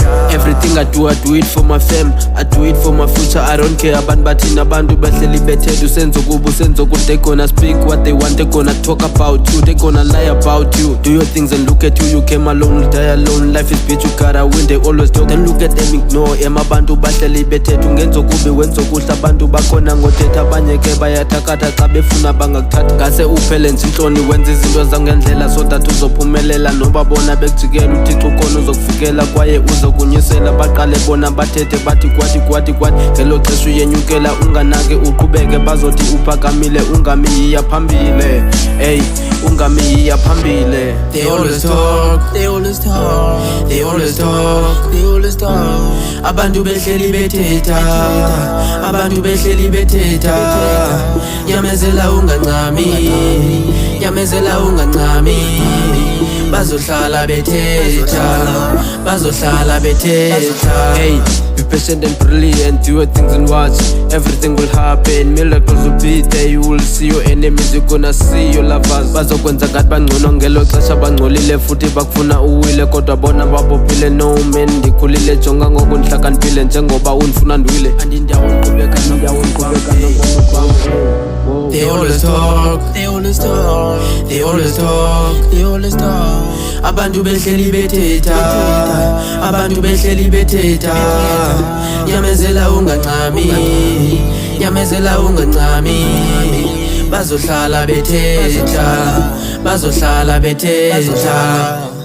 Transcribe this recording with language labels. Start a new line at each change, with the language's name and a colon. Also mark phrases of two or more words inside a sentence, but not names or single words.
English: Everything I do it for my fam, I do it for my future. I don't care
Xhosa: abantu bathina, abantu behleli bethetha usenzo kubo usenzo kude.
English: They gonna speak what they want, they gonna talk about you, they gonna lie about you. Do your things and look at you, you came alone, die alone. Life is bitch, you gotta win, they always talk. Then look at them, ignore
Xhosa: abantu bahleli bethetha ungenzo kubi wenzo kuhle. Abantu bakhona ngothetha abanye ke bayathakatha xa befuna bangakuthatha. Ngase uphele nje inhloni wenza izinto zangendlela
English: so that
Xhosa: uzophumelela. Noba bona bekujikela uThixo ukhona uzokufikela kwaye uzokunyusela. Baqale bona bathethe bathi kwathi ngelo xesha uyenyukela. Unganake uqhubeke bazothi uphakamile, ungamiya phambile. Hey, ungamiya phambile.
English: They always talk, they always talk, they always talk, they always talk.
Xhosa: Abantu behleli bethetha, abantu behleli bethetha. Nyamezela ungancami, nyamezela ungancami. Bazohlala bethetha, bazohlala bethetha.
English: Hey, be patient and brilliant, do your things and watch. Everything will happen, miracles will be there. You will see your enemies, you gonna see your lovers.
Xhosa: Bazokwenza ngathi bangcono ngelo xesha bangcolile futhi bakufuna uwile. Kodwa bona babophile,
English: no man
Xhosa: ndikhulile. Jonga ngoku ndihlakaniphile njengoba undifuna ndiwile. Andindawo ndiqhubeka
English: They always talk, they always talk, they always talk, they always talk.
Xhosa: Abantu behleli bethetha, abantu behleli bethetha. Nyamezela ungancami, nyamezela ungancami. Bazohlala bethetha, bazohlala bethetha.